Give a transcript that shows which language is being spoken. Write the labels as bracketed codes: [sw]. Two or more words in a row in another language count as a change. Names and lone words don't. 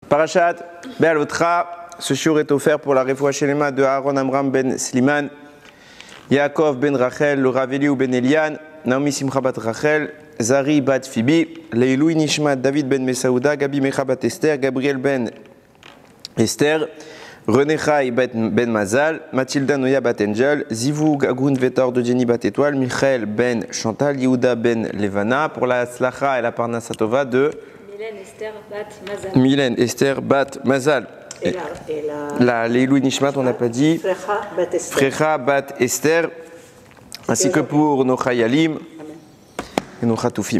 [fr] Parashat Be'alotra, ce shiur est offert pour la [he] רפואה שלמה [fr] de Aaron Amram ben Sliman, Yaakov ben Rachel, le Raveli ou ben Elian, Naomi Simcha bat Rachel, Zari bat Phoebe, [he] לעילוי נשמת, [fr] David ben Mesaouda, Gabi Mecha bat Esther, Gabriel ben Esther, René Chai ben Mazal, Mathilda Noya bat Angel, Zivou Gagoun Vetor de Jenny bat Étoile, Michael ben Chantal, Yehuda ben Levana, pour la Slacha et la Parnasatova de Mylène Esther bat Mazal. La [he] לעילוי נשמת, [fr] on n'a pas dit. Frecha bat Esther. Ainsi que pour nos Chayalim et nos Chatoufim.